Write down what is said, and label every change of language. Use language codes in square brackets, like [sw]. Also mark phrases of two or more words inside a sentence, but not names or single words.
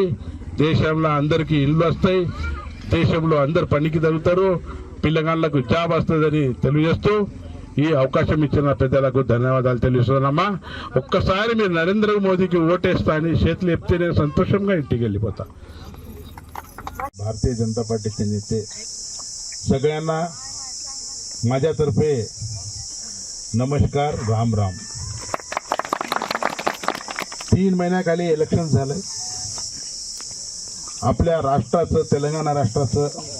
[te] దేశంలో అందరికీ ఇల్లు వస్తాయి, దేశంలో అందరు పనికి తగులుతారు, పిల్లగాళ్ళకు జాబ్ వస్తుందని తెలియజేస్తూ ఈ అవకాశం ఇచ్చిన పెద్దలకు ధన్యవాదాలు తెలియజేస్తున్నామ్మా. ఒక్కసారి మీరు నరేంద్ర మోదీకి ఓటేస్తా అని చేతులు ఎప్తే నేను సంతోషంగా इंटिकी వెళ్ళిపోతా. [mr] भारतीय जनता पार्टीचे नेते सगळ्यांना माझ्यातर्फे नमस्कार, राम राम. 3 महिन्याखाली इलेक्शन झालंय आपल्या राष्ट्राचं, तेलंगणा राष्ट्राचं.